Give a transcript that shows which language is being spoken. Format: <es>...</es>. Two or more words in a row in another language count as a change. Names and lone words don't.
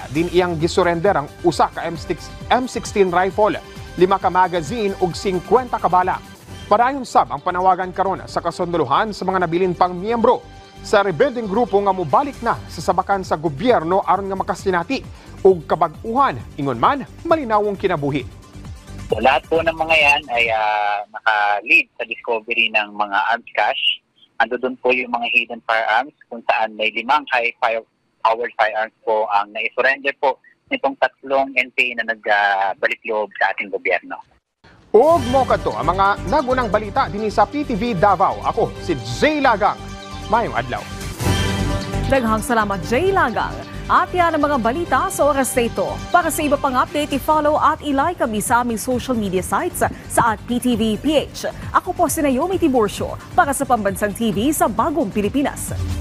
<ceb>Din iyang gisurrender ang usa ka M16 rifle, 5 ka magazine ug 50 ka bala. Padayon sab ang panawagan karon sa kasunduluhan sa mga nabilin pang miyembro sa rebuilding grupo nga mobalik na sa sabakan sa gobyerno aron nga makasinati ug kabag-uhan ingon man malinawong kinabuhi. So,</ceb> <tl>lahat po ng mga yan ay naka-lead sa discovery ng mga</tl> <en>arms cache.</en> <tl>Ando doon po yung mga</tl> <en>hidden firearms</en> <tl>kung saan may 5</tl> <en>high-powered firearms</en> <tl>po ang naisurrender po nitong 3 NPA na nagbalik loob sa ating gobyerno.</tl> <ceb>Ug mo kadto ang mga nagunang balita dinhi sa PTV Davao. Ako si Jay Lagang. Mayong adlaw. Daghang salamat Jay Lagang.</ceb> <tl>At yan ang mga balita sa oras na ito. Para sa iba pang update, i-follow at i-like kami sa aming</tl> <en>social media sites</en> <tl>sa @PTVPH. Ako po si Naomi Tiburcio para sa Pambansang TV sa Bagong Pilipinas.</tl>